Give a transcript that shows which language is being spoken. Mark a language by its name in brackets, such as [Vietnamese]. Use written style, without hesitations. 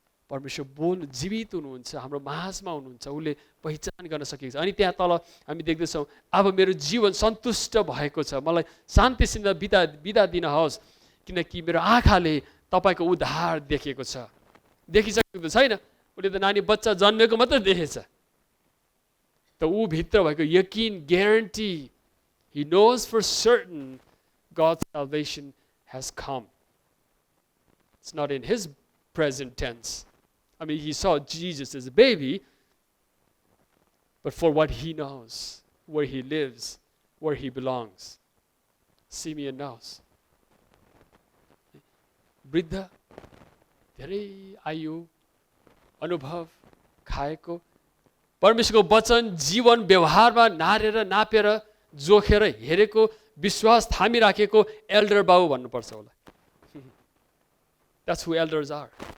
[Nepali] परमेश्वर बोल्नु, जीवित हुनुहुन्छ, हाम्रो माझमा हुनुहुन्छ। उसले पहिचान गर्न सकेको छ। अनि त्यहाँ तल हामी देख्दैछौँ, अब मेरो जीवन सन्तुष्ट भएको छ, मलाई शान्तिसित बिदा दिनुहोस्, किनकि मेरो आँखाले तपाईँको उद्धार देखेको छ। देखिसकेको छैन, उसले त नानी बच्चा जन्मेको मात्रै देखेछ। त ऊ भित्र भएको यकिन, guarantee, [English] he knows for certain God's salvation has come. It's not in his present tense. I mean, he saw Jesus as a baby, but for what he knows, where he lives, where he belongs. Simeon knows. [Nepali] वृद्ध, धेरै आयु, अनुभव खाएको, परमेश्वरको वचन जीवन व्यवहारमा नारेर, नापेर, जोखेर हेरेको, विश्वास थामिराखेको एल्डर बाउ भन्नुपर्छ होला। [English] That's who elders are.